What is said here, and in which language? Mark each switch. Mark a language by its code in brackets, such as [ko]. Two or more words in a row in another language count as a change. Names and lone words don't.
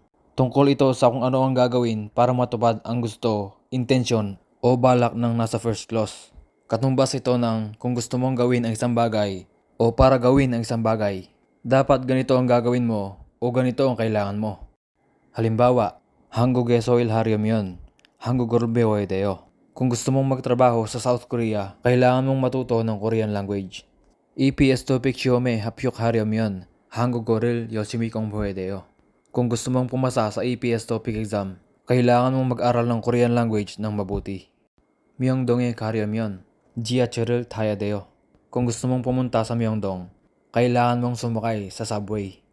[tl] Tungkol ito sa kung ano ang gagawin para matupad ang gusto, intensyon o balak ng nasa [en] first clause. [tl] Katumbas ito ng kung gusto mong gawin ang isang bagay o para gawin ang isang bagay, dapat ganito ang gagawin mo o ganito ang kailangan mo. Halimbawa, [ko] 한국에 소일하려면 한국어를 배워야 돼요. [tl] Kung gusto mong magtrabaho sa South Korea, kailangan mong matuto ng [en] Korean language. [ko] EPS topic 시험에 합격하려면 한국어를 열심히 공부해야 돼요. [tl] Kung gusto mong pumasa sa EPS topic exam, kailangan mong mag-aral ng [en] Korean language [tl] ng mabuti. [ko] Myeongdong에 가려면 지하철을 타야 돼요. [tl] Kung gusto mong pumunta sa Myeongdong, kailangan mong sumakay sa subway.